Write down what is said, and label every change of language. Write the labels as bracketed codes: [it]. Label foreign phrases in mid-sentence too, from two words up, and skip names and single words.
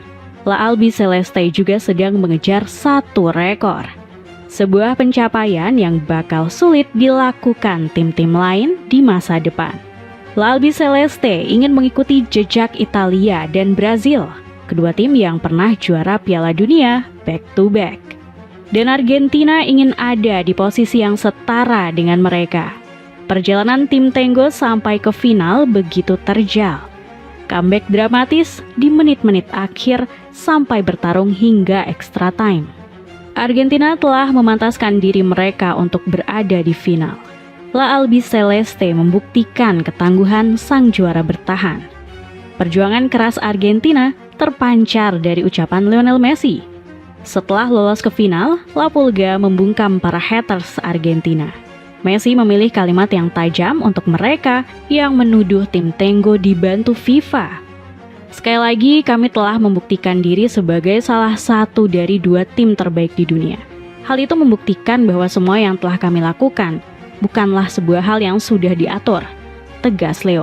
[id] La Albiceleste juga sedang mengejar satu rekor. Sebuah pencapaian yang bakal sulit dilakukan tim-tim lain di masa depan. La Albiceleste ingin mengikuti jejak Italia dan Brazil, kedua tim yang pernah juara Piala Dunia [en] back-to-back. [id] Dan Argentina ingin ada di posisi yang setara dengan mereka. Perjalanan tim Tango sampai ke final begitu terjal. Comeback dramatis di menit-menit akhir sampai bertarung hingga [en] extra time. [id] Argentina telah memantaskan diri mereka untuk berada di final. La Albiceleste membuktikan ketangguhan sang juara bertahan. Perjuangan keras Argentina terpancar dari ucapan Lionel Messi. Setelah lolos ke final, La Pulga membungkam para haters Argentina. Messi memilih kalimat yang tajam untuk mereka yang menuduh tim Tango dibantu FIFA. Sekali lagi, kami telah membuktikan diri sebagai salah satu dari 2 tim terbaik di dunia. Hal itu membuktikan bahwa semua yang telah kami lakukan bukanlah sebuah hal yang sudah diatur, tegas Leo.